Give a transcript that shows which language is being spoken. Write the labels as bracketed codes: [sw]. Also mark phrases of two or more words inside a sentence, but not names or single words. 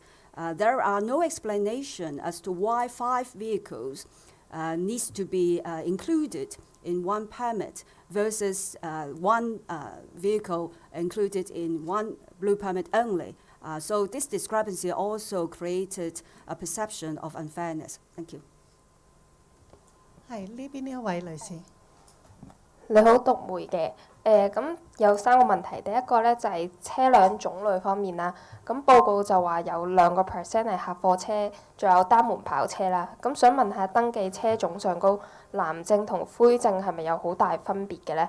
[en] There are no explanation as to why 5 vehicles needs to be included in one permit versus one vehicle included in one blue permit only. So this discrepancy also created a perception of unfairness. Thank you. [yue] 係呢邊呢一位女士。你好，讀媒嘅。咁有3個問題。第一個咧就係車輛種類方面啦。咁報告就話有2%係客貨車，仲有單門跑車啦。咁想問下登記車種上高藍證同灰證係咪有好大分別嘅咧？